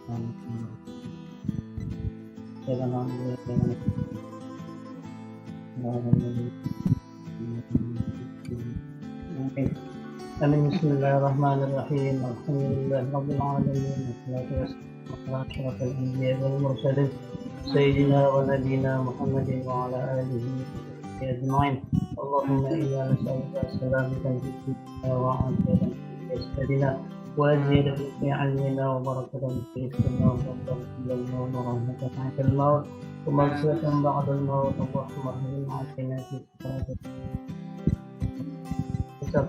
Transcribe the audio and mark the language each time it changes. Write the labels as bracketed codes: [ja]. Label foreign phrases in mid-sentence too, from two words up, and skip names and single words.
[ar] Amin. بسم الله الرحمن الرحيم. الحمد لله رب العالمين. والصلاة والسلام على أشرف الأنبياء والمرسلين سيدنا ونبينا محمد وعلى آله وصحبه أجمعين. اللهم إنا نسألك سلامة في الدنيا وعافية في جسدنا وزيادة في علمنا وبركة في رزقنا وفضلا ورحمة عند الموت ومغفرة بعد الموت ورحمة عند الحساب.